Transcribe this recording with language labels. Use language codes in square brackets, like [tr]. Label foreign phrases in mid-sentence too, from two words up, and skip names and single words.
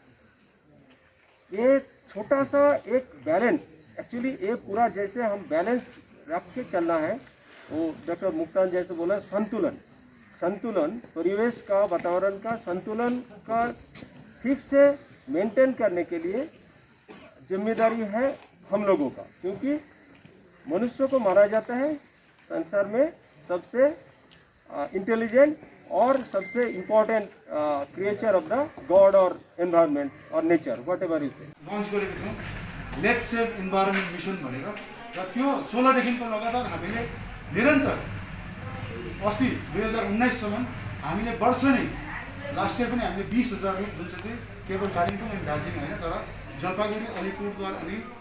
[hi] ये छोटा सा एक बैलेंस, एक्चुअली ये पूरा जैसे हम बैलेंस रख के चलना है, वो डॉक्टर मुक्तान जैसे बोला संतुलन, परिवेश का, वातावरण का संतुलन का ठीक से मेंटेन करने के लिए जिम्मेदारी है हम लोगों का। क्योंकि मनुष्य को माना जाता है संसार में सबसे इंटेलिजेंट और सबसे [en] important creature of the god [hi] और एनवायरमेंट और नेचर, [en] what ever is [ne] लन्च गरेको थियौँ [en] let's save environment mission [ne] भनेर, र त्यो 16 देखिको लगातार हामीले निरन्तर अस्ति 2019सम्म हामीले वर्ष नै [en] last year [ne] पनि हामीले 20,000 रुख जुन चाहिँ केवल कालिम्पोङ अनि दार्जिलिङ होइन, तर जलपाइगुडी, अलिपुरद्वार अनि